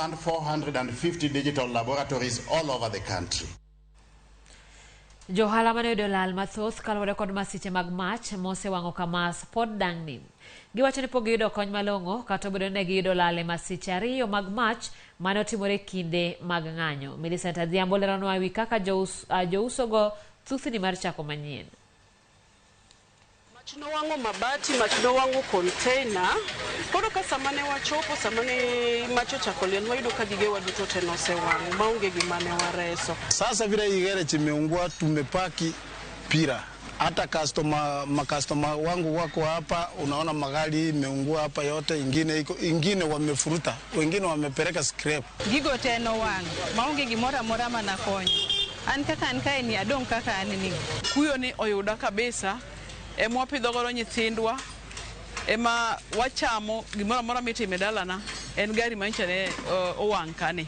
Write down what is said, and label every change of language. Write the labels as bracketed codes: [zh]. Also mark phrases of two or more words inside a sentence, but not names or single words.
[en] fund 450 digital laboratories all over the country. [luo] Johala mane dolal mathoth kalore kod masiche mag mach mose wango Kamas pod dang'ni. Giwacho ni pok giyudo kony malong'o kata obedo ni giyudo lal e masiche ariyo mag mach mane otimore kinde mag ng'anyo. Millicent Adhiambo leronwa ewi kaka jousogo thuthni mar chako manyien. Mach nowango mabati, mach nowango container. Koro ka samane wachopo, samane mach ochako liel, wayudo ka gigewa duto te nosewang', maonge gima ne wareso. [sw] Sasa vile hii gereji imeungua, tumepaki pira. Hata makastoma wangu wako hapa, unaona magari imeungua hapa yote, ingine wamefuruta, wengine wamepeleka scrap. [luo] Gigo te no wang', maonge gimoro amora mana konyo. An kaka an kae ni adong kaka an ni. Kuyo ni oyuda kabisa. Ema wapidho godo nyithindwa, ema wachamo gimoro amora mitime dalana, en gari manyicha ne owang' kani.